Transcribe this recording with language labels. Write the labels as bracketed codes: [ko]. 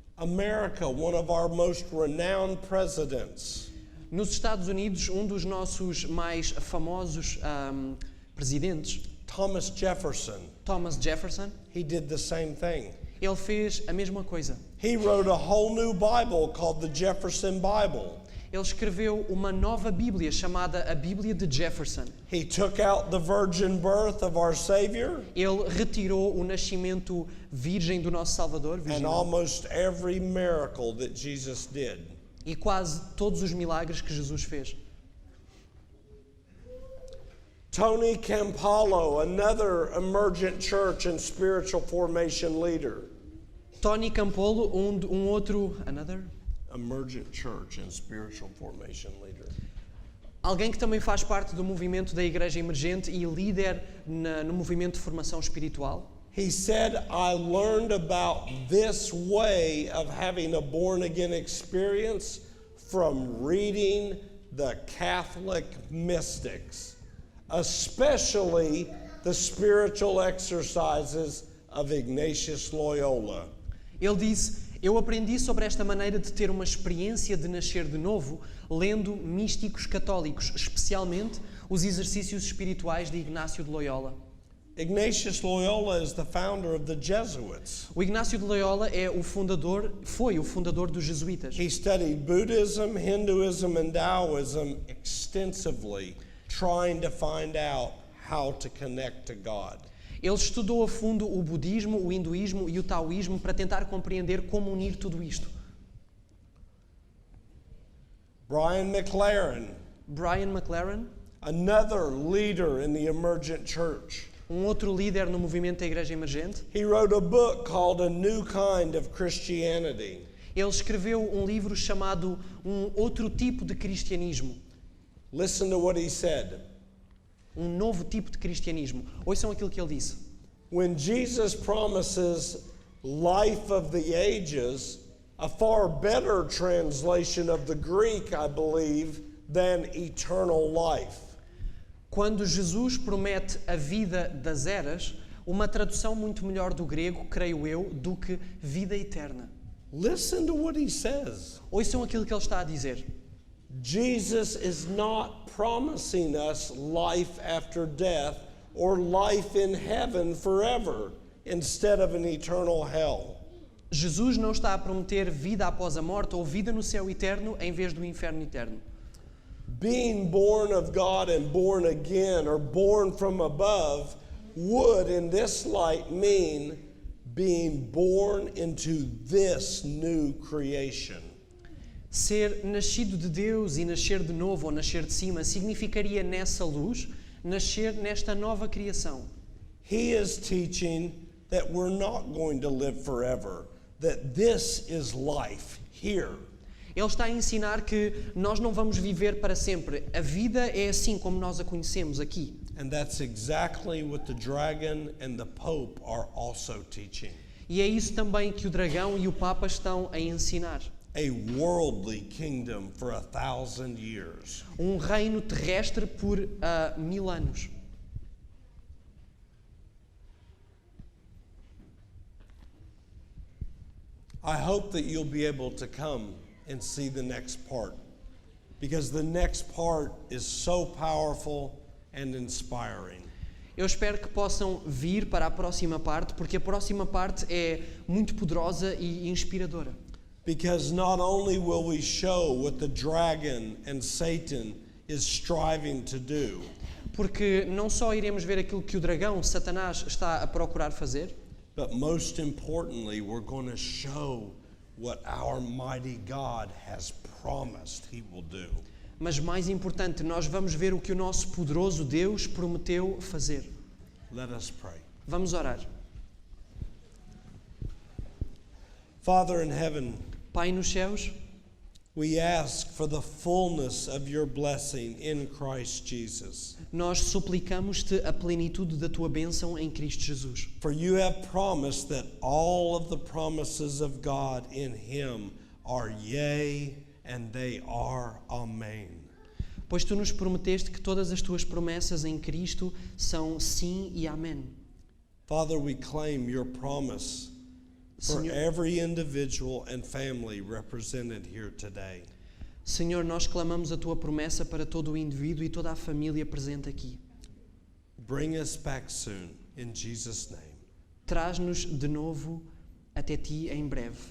[en] America, one of our most renowned presidents, [pt] Nos Estados Unidos, um dos nossos mais famosos presidentes, [en] Thomas Jefferson, [pt] Thomas Jefferson, [en] he did the same thing. [pt] ele fez a mesma coisa. [en] He wrote a whole new Bible called the Jefferson Bible. [pt] Ele escreveu uma nova Bíblia chamada a Bíblia de Jefferson. [en] He took out the virgin birth of our Savior [pt] Ele retirou o nascimento virgem do nosso Salvador, [en] and [pt] virginal, [en] almost every miracle that Jesus did. [pt] e quase todos os milagres que Jesus fez. [en] Tony Campolo, another emergent church and spiritual formation leader. [pt] Tony Campolo, outro, [en] Emergent church and spiritual formation leader. [pt] alguém que também faz parte do movimento da Igreja Emergente e líder no movimento de formação espiritual. [en] He said, I learned about this way of having a born again experience from reading the Catholic mystics, especially the spiritual exercises of Ignatius Loyola. [pt] Ele disse, eu aprendi sobre esta maneira de ter uma experiência de nascer de novo, lendo místicos católicos, especialmente os exercícios espirituais de Ignácio de Loyola. [en] Ignatius Loyola is the founder of the Jesuits. [pt] O Ignácio de Loyola foi o fundador dos jesuítas. [en] He studied Buddhism, Hinduism, and Taoism extensively, trying to find out how to connect to God. [pt] Ele estudou a fundo o budismo, o hinduísmo e o taoísmo para tentar compreender como unir tudo isto. [en] Brian McLaren, [pt] Brian McLaren, [en] another leader in the emergent church, [pt] outro líder no movimento da Igreja Emergente, [en] he wrote a book called A New Kind of Christianity. [pt] ele escreveu livro chamado Outro Tipo de Cristianismo. [en] Listen to what he said. [pt] Novo tipo de cristianismo. Ouçam aquilo que ele disse. [en] When Jesus promises life of the ages, a far better translation of the Greek, I believe, than eternal life. [pt] Quando Jesus promete a vida das eras, uma tradução muito melhor do grego, creio eu, do que vida eterna. [en] Listen to what he says. [pt] Ouçam aquilo que ele está a dizer. [en] Jesus is not promising us life after death or life in heaven forever instead of an eternal hell. [pt] Jesus não está a prometer vida após a morte ou vida no céu eterno em vez do inferno eterno. [en] Being born of God and born again or born from above would in this light mean being born into this new creation. [pt] Ser nascido de Deus e nascer de novo ou nascer de cima significaria nessa luz nascer nesta nova criação. [en] He is teaching that we're not going to live forever, that this is life here. [pt] Ele está a ensinar que nós não vamos viver para sempre. A vida é assim como nós a conhecemos aqui. [en] And that's exactly what the dragon and the pope are also teaching. [pt] E é isso também que o dragão e o papa estão a ensinar. [en] A worldly kingdom for 1,000 years. [pt] Um reino terrestre por 1000 anos. [en] I hope that you'll be able to come and see the next part, because the next part is so powerful and inspiring. [pt] Eu espero que possam vir para a próxima parte, porque a próxima parte é muito poderosa e inspiradora. [en] Because not only will we show what the dragon and Satan is striving to do, [pt] Porque não só iremos ver aquilo que o dragão, Satanás, está a procurar fazer, [en] but most importantly, we're going to show what our mighty God has promised he will do. [pt] mas mais importante, nós vamos ver o que o nosso poderoso Deus prometeu fazer. [en] Let us pray. [pt] Vamos orar. [en] Father in heaven, [pt] Pai nos céus, [en] we ask for the fullness of your blessing in Christ Jesus. [pt] nós suplicamos-te a plenitude da tua bênção em Cristo Jesus. [en] For you have promised that all of the promises of God in him are yea and they are amen. [pt] Pois tu nos prometeste que todas as tuas promessas em Cristo são sim e amém. [en] Father, we claim your promise for [pt] Senhor, [en] every individual and family represented here today. [pt] Senhor, nós clamamos a tua promessa para todo o indivíduo e toda a família presente aqui. [en] Bring us back soon in Jesus' name. [pt] Traz-nos de novo até ti em breve.